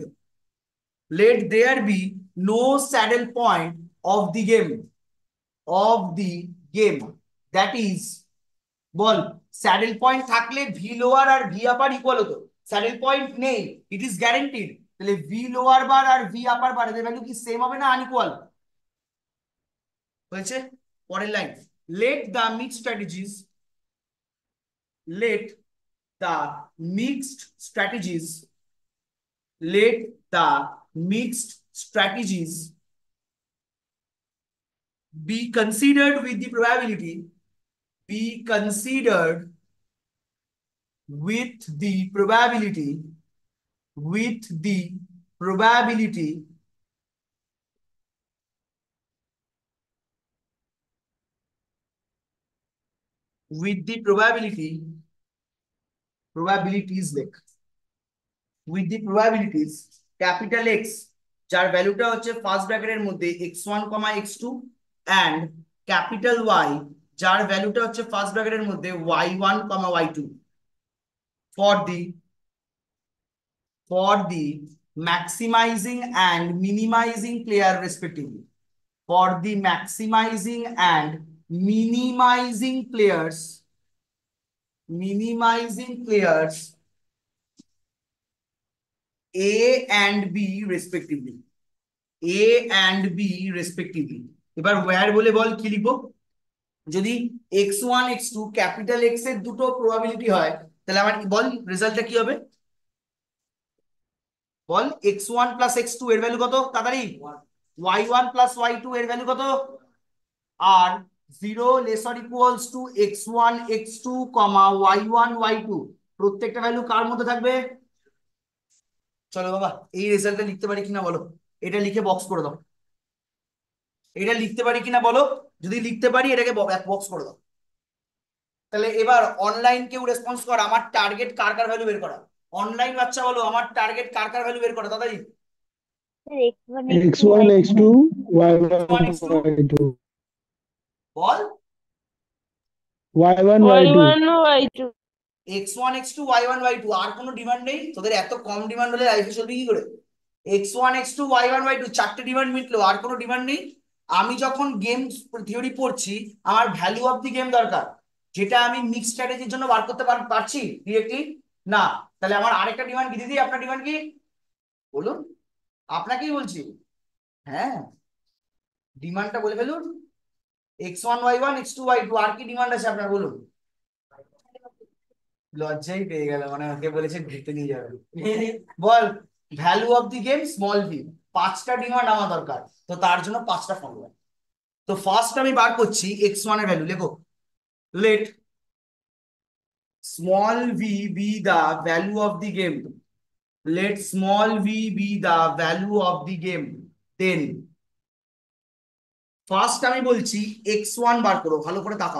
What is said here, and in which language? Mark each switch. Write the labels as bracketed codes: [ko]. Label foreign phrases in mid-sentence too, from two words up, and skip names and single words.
[en] let there be no saddle point of the game of the game that is, [bn] বল, স্যাডেল পয়েন্ট থাকলে ভি লোয়ার আর ভি আপার ইকুয়াল হতো। স্যাডেল পয়েন্ট নেই, [en] it is guaranteed. [bn] তাহলে [en] v lower bar [bn] আর [en] v upper bar [bn] এদের ভ্যালু কি সেম হবে না আনইকুয়াল হয়েছে? পরের লাইন, [en] let the mixed strategies, let the mixed strategies let the mixed strategies be considered with the probability be considered with the probability with the probability with the probabilities like with the probabilities capital X [bn] যার ভ্যালুটা হচ্ছে ফার্স্ট ব্র্যাকেটের মধ্যে x1, x2 and ক্যাপিটাল Y যার ভ্যালুটা হচ্ছে ফার্স্ট ব্র্যাকেটের মধ্যে y1, y2 for [en] the maximizing and minimizing player respectively for the maximizing and minimizing players A and B respectively A and B respectively [bn] এবার where বলে বল কি লিখবো? যদি x1 x2 ক্যাপিটাল X এর দুটো প্রবাবিলিটি হয় তাহলে আমার বল রেজাল্টটা কি হবে? বল x1 প্লাস x2 এর ভ্যালু কত তাড়াতাড়ি? y1 প্লাস y2 এর ভ্যালু কত? আর 0 [en] lesser equals to [bn] x1 x2 y1 y2 প্রত্যেকটা ভ্যালু কার মধ্যে থাকবে? চলো বাবা এই রেজাল্টটা লিখতে পারি কিনা বলো, এটা লিখে বক্স করে দাও। এটা লিখতে পারি কিনা বলো, যদি লিখতে পারি এটাকে বক্স করে দাও। তাহলে এবার অনলাইন কেউ রেসপন্স কর, আমার টার্গেট কার কার ভ্যালু বের করা। অনলাইন বাচ্চা বলো আমার টার্গেট কার কার ভ্যালু বের করা তাড়াতাড়ি। x1 x2 x1 y1 x2 y2 বল y1 y2 y1 y2 x1 x2 y1 y2 আর কোনো ডিমান্ড নেই তোদের? এত কম ডিমান্ড হলে লাইফে চলবে কি করে? x1 x2 y1 y2 চারটে ডিমান্ড মিটলো, আর কোনো ডিমান্ড নেই। আমি যখন [en] game theory [bn] পড়ছি আমার [en] value of the game [bn] দরকার, যেটা আমি মিক্স স্ট্র্যাটেজির জন্য বার করতে পারছি ডিরেক্টলি না। তাহলে আমার আরেকটা ডিমান্ড কি দিদি? আপনার ডিমান্ড কি বলুন? আপনাকেই বলছি, হ্যাঁ ডিমান্ডটা বলে ফেলুন। x1 y1 x2 y2 আর কি ডিমান্ড আছে আপনার বলুন? লজ্জাই পেয়ে গেল, মানে ওকে বলেছে ঘুরতে নিয়ে যাবে। বল [en] value of the game small v, [bn] পাঁচটা ডিমান্ড আমার দরকার, তো তার জন্য পাঁচটা ফর্মুলা। তো ফার্স্ট আমি বার করছি x1 এর ভ্যালু, লেখো [en] let small v be the value of the game, let small v be the value of the game, then [bn] ফার্স্ট আমি বলছি x1 বার করো, ভালো করে তাকাও।